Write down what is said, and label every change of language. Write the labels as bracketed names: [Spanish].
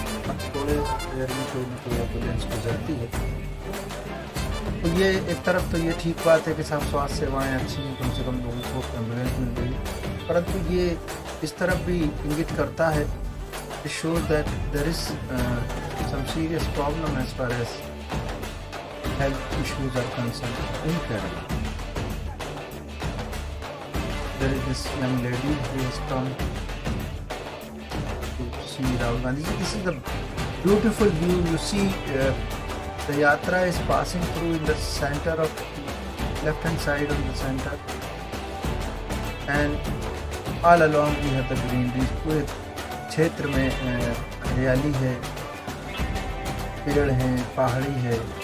[Hindi] अब थोड़े देर में कोई न कोई एम्बुलेंस गुजरती है। तो ये एक तरफ तो ये ठीक बात है कि सब स्वास्थ्य सेवाएं अच्छी हैं, कम से कम लोगों को एम्बुलेंस मिल गई, परंतु ये इस तरफ भी इंगित करता है, [English] It shows that there is some serious problem as far as health issues are concerned in Kerala. There is this young lady who has come to see Rahul Gandhi. This is the beautiful view. You see the Yatra is passing through in the center of left hand side of the center, and all along we have the greenery. [Hindi] पूरे क्षेत्र में हरियाली है, पेड़ हैं, पहाड़ी है।